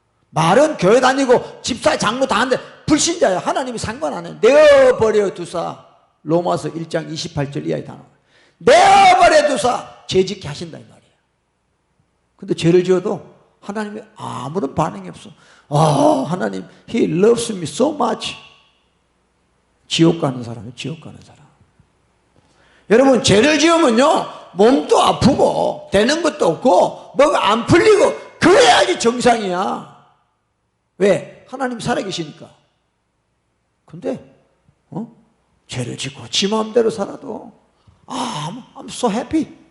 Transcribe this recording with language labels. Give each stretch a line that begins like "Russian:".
Korean: 말은 교회 다니고 집사 장로 다 하는데 불신자야. 하나님이 상관 안 해. 내어버려 두사. 로마서 1장 28절 이하의 단어. 내어버려 두사. 죄짓게 하신다 이 말이야. 근데 죄를 지어도 하나님이 아무런 반응이 없어.
English: 하나님 He loves me so much.
Korean: 지옥 가는 사람이에요. 지옥 가는 사람. 여러분, 죄를 지으면요 몸도 아프고 되는 것도 없고 뭐가 안 풀리고 그래야지 정상이야. 왜? 하나님 살아계시니까. 근데 죄를 짓고 지 마음대로 살아도
English: I'm so happy.